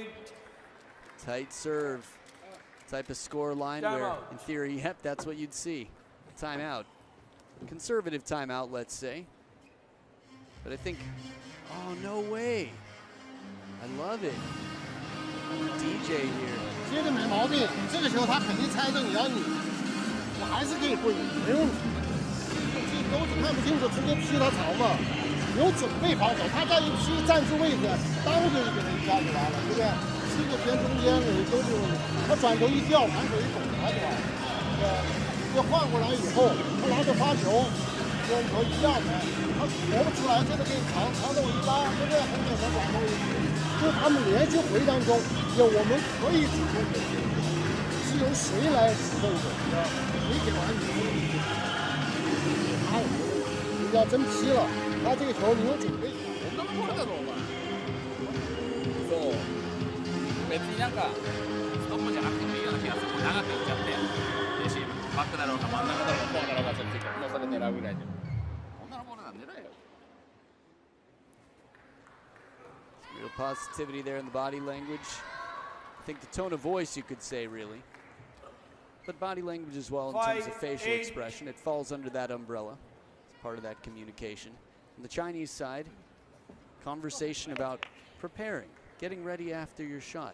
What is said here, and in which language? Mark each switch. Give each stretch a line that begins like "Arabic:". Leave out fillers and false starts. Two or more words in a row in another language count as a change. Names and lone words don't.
English: Tight serve. Type of score line where, in theory, yep, that's what you'd see. Timeout. Conservative timeout, let's say. But I think, oh, no way. I love it. DJ here.
Chinese: 接着没毛病，这个时候他肯定猜着你要你，我还是给你过瘾，没问题。这钩子看不清楚，直接劈他槽嘛，有准备防守，他再一劈站住位置，当就给他一下就完了，对不对？劈个偏中间的都没有问题，他转头一掉，反手一拱他就完了，对吧？这换过来以后，他拿着发球，跟球一样的，他搏不出来，这个给你长的我一拉，对不对？很简单转头一劈。就他们连续回当中，我们可以主动的，是由谁来主动的？你给完你没问题，他也没问题。你要真劈了，他这个球你有准备。
Japanese: こんなボールだろお前。そう。別になんかストップじゃなくてもいいような気がする。長くいっちゃって、レシーブバックだろうが真ん中だろうがフォアだろうがそっちもうそれ狙うぐらいで。こんなボールなん狙えよ。
English: Real positivity there in the body language. I think the tone of voice, you could say, really. But body language as well in terms of facial expression. It falls under that umbrella. It's part of that communication. On the Chinese side, conversation about preparing, getting ready after your shot.